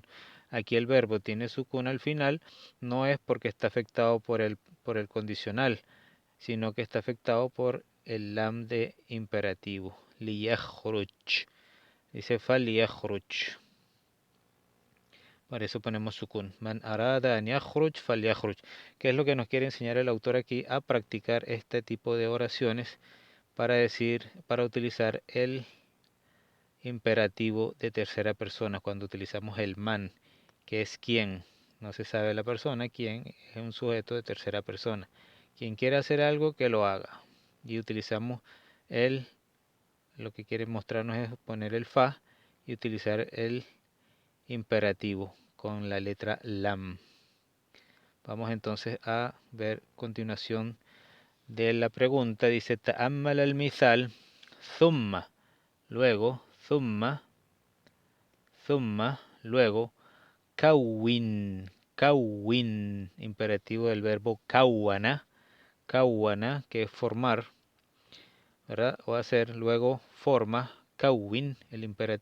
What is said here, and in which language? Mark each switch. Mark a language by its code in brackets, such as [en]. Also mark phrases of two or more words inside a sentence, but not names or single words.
[es] Aquí el verbo tiene sukun al final, no es porque está afectado por el condicional, sino que está afectado por el lam de imperativo. Liyakhruj. Dice [ar] فليخرج. [es] Por eso ponemos sukun. [ar] من أراد أن يخرج فليخرج. [es] ¿Qué es lo que nos quiere enseñar el autor aquí? A practicar este tipo de oraciones para utilizar el imperativo de tercera persona cuando utilizamos el man, que es quien. No se sabe la persona, quien es un sujeto de tercera persona. Quien quiera hacer algo, que lo haga. Y utilizamos lo que quiere mostrarnos es poner el fa y utilizar el imperativo con la letra lam. Vamos entonces a ver continuación de la pregunta. [ar] Dice تأمل المثال، ثم, [es] luego, thumma, luego, kawwin, imperativo del verbo kawwana, que es formar, ¿verdad? O hacer, luego forma, kawwin, el imperativo.